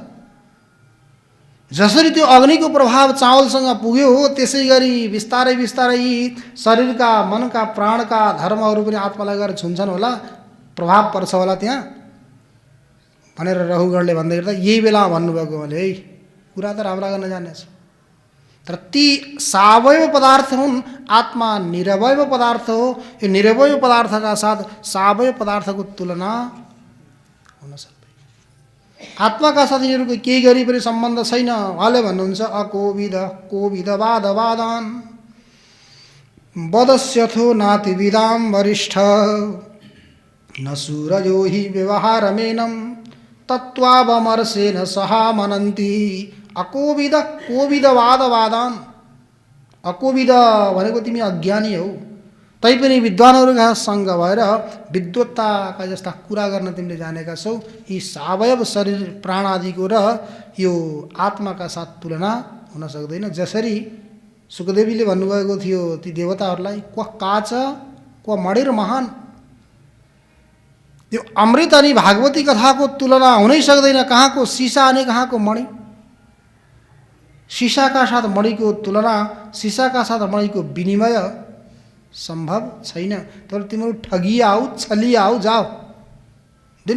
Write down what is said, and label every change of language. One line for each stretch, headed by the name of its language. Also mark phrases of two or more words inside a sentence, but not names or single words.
Nepali: जसरी त्यो अग्निको प्रभाव चावलसँग पुग्यो हो, त्यसै गरी बिस्तारै बिस्तारै शरीरका मनका प्राणका धर्महरू पनि आत्मालाई गएर छुन्छन् होला, प्रभाव पर्छ होला त्यहाँ भनेर रहुगणले भन्दै गर्दा यही बेला भन्नुभएको मैले है कुरा त राम्रा गर्न जानेछ, तर ती सावयव पदार्थ हुन्, आत्मा निरवयव पदार्थ हो। यो निरवयव पदार्थका साथ सावयव पदार्थको तुलना हुन सक्दैन। आत्माका साथ यिनीहरूको केही गरी पनि सम्बन्ध छैन। उहाँले भन्नुहुन्छ
Sanskrit: अकोविद कोविदवाद वादान वदस्यथो नातिविदाम वरिष्ठ न सूरयो हि व्यवहारमेनं तत्त्वावमर्शेन सहा मनन्ति। अकोविद कोविदवाद वादान,
Nepali: अकोविद भनेको तिमी अज्ञानी हौ, तैपनि विद्वानहरूका सँग भएर विद्वत्ताका जस्ता कुरा गर्न तिमीले जानेका छौ। यी सावयव शरीर प्राण आदिको र यो आत्माका साथ तुलना हुन सक्दैन। जसरी सुखदेवीले भन्नुभएको थियो ती देवताहरूलाई,
Sanskrit: क्व काच क्व मणिर महान।
Nepali: त्यो अमृत अनि भागवती कथाको तुलना हुनै सक्दैन। कहाँको सिसा अनि कहाँको मणि। सिसाका साथ मणिको तुलना, सिसाका साथ मणिको विनिमय सम्भव छैन। तर तिमीहरू ठगिआऊ, छलिआऊ, जाऊ, दिन्न।